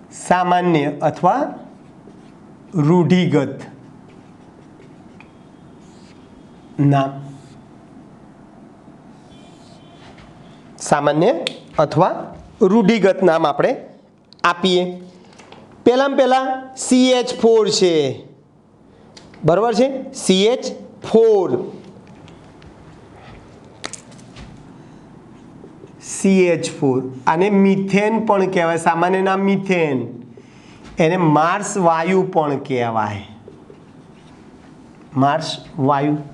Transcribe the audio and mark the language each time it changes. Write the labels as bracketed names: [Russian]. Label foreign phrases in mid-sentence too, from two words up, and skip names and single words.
[Gujarati] સામાન્ય અથવા રૂઢિગત નામ, સામાન્ય અથવા રૂઢિગત નામ, सामान्य अथवा रूढ़िगत नाम આપણે આપીએ। પહેલામાં પહેલા CH4 છે, બરાબર છે, CH4 આને મિથેન પણ કહેવાય, સામાન્ય નામ મિથેન, એને માર્સ વાયુ પણ કહેવાય, માર્સ વાયુ।